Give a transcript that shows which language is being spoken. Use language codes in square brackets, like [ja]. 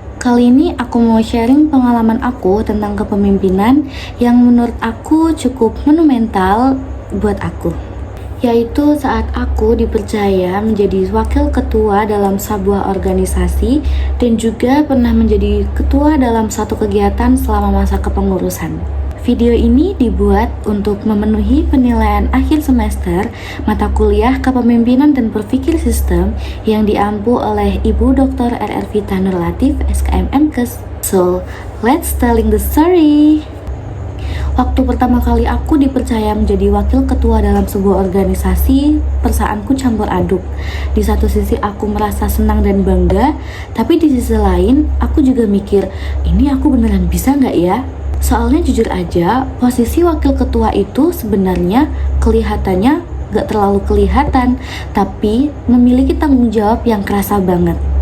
[id] Kali ini aku mau sharing pengalaman aku tentang kepemimpinan yang menurut aku cukup monumental buat aku, yaitu saat aku dipercaya menjadi wakil ketua dalam sebuah organisasi dan juga pernah menjadi ketua dalam satu kegiatan selama masa kepengurusan. Video ini dibuat untuk memenuhi penilaian akhir semester mata kuliah Kepemimpinan dan Berpikir Sistem yang diampu oleh Ibu Dr. R.R. Vita Nurlatif, SKM MKes. [en] So, let's telling the story. [id] Waktu pertama kali aku dipercaya menjadi wakil ketua dalam sebuah organisasi, perasaanku campur aduk. Di satu sisi aku merasa senang dan bangga, tapi di sisi lain aku juga mikir, ini aku beneran bisa nggak ya? Soalnya jujur aja, posisi wakil ketua itu sebenarnya kelihatannya nggak terlalu kelihatan, tapi memiliki tanggung jawab yang kerasa banget.